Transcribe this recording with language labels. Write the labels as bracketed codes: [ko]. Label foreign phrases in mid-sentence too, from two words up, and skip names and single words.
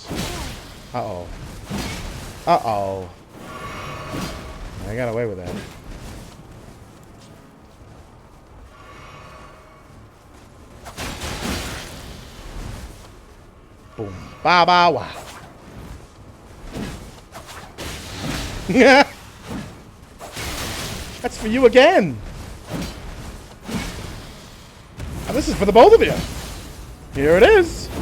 [en] Uh-oh. Uh-oh. I got away with that. Boom. Ba ba wa. Yeah. That's for you again. And this is for the both of you. Here it is.